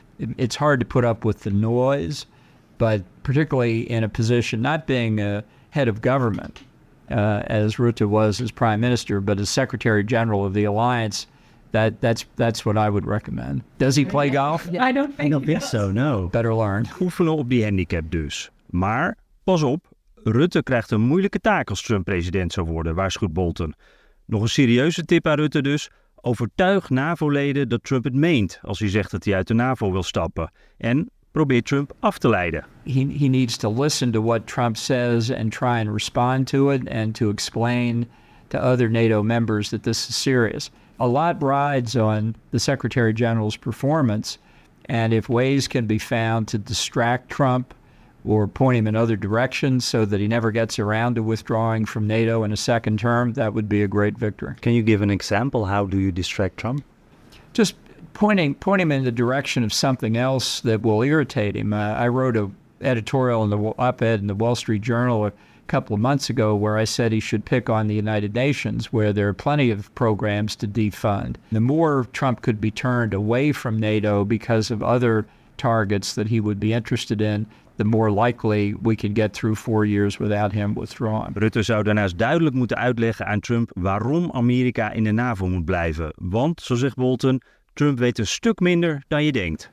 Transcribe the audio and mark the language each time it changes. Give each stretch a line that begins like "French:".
English: It's hard to put up with the noise, but particularly in a position, not being a head of government, as Rutte was as prime minister, but as secretary general of the alliance, that's what I would recommend. Does he play golf? I don't think so, no. Better learn.
Dutch: Oefenen op die handicap dus. Maar, pas op, Rutte krijgt een moeilijke taak als Trump president zou worden, waarschuwt Bolton. Nog een serieuze tip aan Rutte dus. Overtuig NAVO-leden dat Trump het meent als hij zegt dat hij uit de NAVO wil stappen. En probeer Trump af te leiden.
English: He needs to listen to what Trump says and try and respond to it and to explain to other NATO members that this is serious. A lot rides on the Secretary General's performance, and if ways can be found to distract Trump or point him in other directions so that he never gets around to withdrawing from NATO in a second term, that would be a great victory. Can you give an example? How do you distract Trump? Just point him in the direction of something else that will irritate him. I wrote an editorial in the op-ed in the Wall Street Journal a couple of months ago where I said he should pick on the United Nations, where there are plenty of programs to defund. The more Trump could be turned away from NATO because of other targets that he would be interested in, the more likely we could get through 4 years without him withdrawing.
Dutch: Rutte zou daarnaast duidelijk moeten uitleggen aan Trump waarom Amerika in de NAVO moet blijven. Want, zo zegt Bolton, Trump weet een stuk minder dan je denkt.